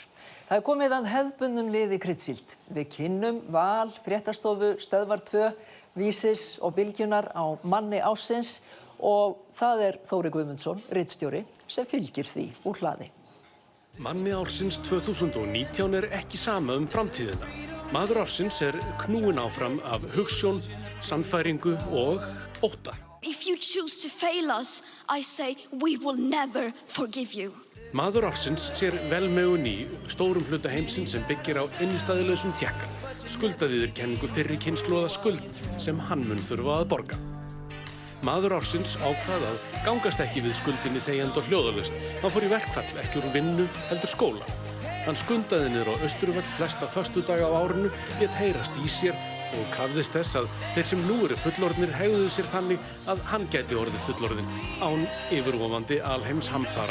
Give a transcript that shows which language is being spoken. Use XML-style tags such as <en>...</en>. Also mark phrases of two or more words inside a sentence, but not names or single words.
<is>Það komið að hefðbundnum liði Kryddsíld. Við kynnum Val, Fréttastofu, Stöðvar 2, Vísis og Bylgjunar á manni ársins og það Þóri Guðmundsson, ritstjóri, sem fylgir því úr hlaði. Manni ársins 2019 ekki sama framtíðina. Maður ársins knúinn áfram af hugsjón, sannfæringu og ótta.</is> <en>If you choose to fail us, I say we will never forgive you.</en> <is>Maður ársins sér velmegun í stórum hluta heimsins sem byggir á innistæðulausum tékka. Skuldaviðurkenningu fyrri kynslóða skuld sem hann mun þurfa að borga. Maður ársins ákvað að gangast ekki við skuldinni þegjandi og hljóðalaust. Hann fór í verkfall, ekki úr vinnu, heldur skóla. Hann skundaði niður á Austurvöll flesta föstudaga á árinu, lét heyrast í sér og krafðist þess að þeir sem nú eru fullorðnir hegðuðu sér þannig að hann gæti orðið fullorðinn án yfirvofandi alheimshamfara.</is>